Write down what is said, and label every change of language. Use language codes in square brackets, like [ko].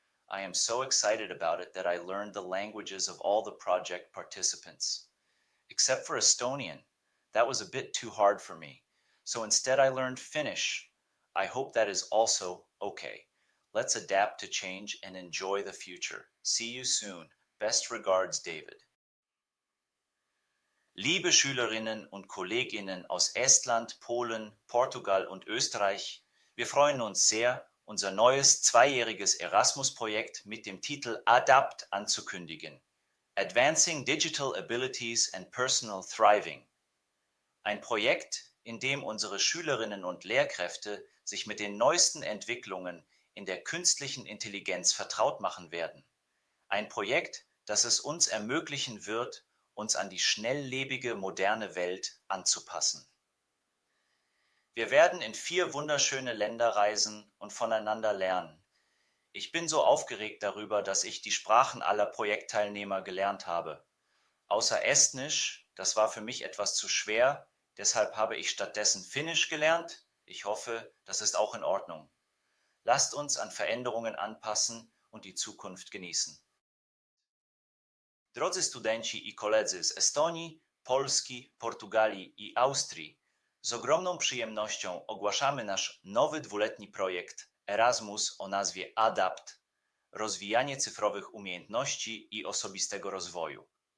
[en] I am so excited about it that I learned the languages of all the project participants. Except for Estonian, that was a bit too hard for me. So instead I learned Finnish. I hope that is also okay. Let's adapt to change and enjoy the future. See you soon. Best regards, David. [de] Liebe Schülerinnen und Kolleginnen aus Estland, Polen, Portugal und Österreich, wir freuen uns sehr, unser neues 2-jähriges Erasmus-Projekt mit dem Titel ADAPT anzukündigen. [en] Advancing Digital Abilities and Personal Thriving. [de] Ein Projekt, in dem unsere Schülerinnen und Lehrkräfte sich mit den neuesten Entwicklungen in der künstlichen Intelligenz vertraut machen werden. Ein Projekt, das es uns ermöglichen wird, uns an die schnelllebige moderne Welt anzupassen. Wir werden in 4 wunderschöne Länder reisen und voneinander lernen. Ich bin so aufgeregt darüber, dass ich die Sprachen aller Projektteilnehmer gelernt habe. Außer Estnisch, das war für mich etwas zu schwer, deshalb habe ich stattdessen Finnisch gelernt. Ich hoffe, das ist auch in Ordnung. Lasst uns an Veränderungen anpassen und die Zukunft genießen. [pl] Drodzy studenci i koledzy z Estonii, Polski, Portugalii i Austrii, z ogromną przyjemnością ogłaszamy nasz nowy 2-letni projekt Erasmus o nazwie ADAPT – Rozwijanie cyfrowych umiejętności i osobistego rozwoju.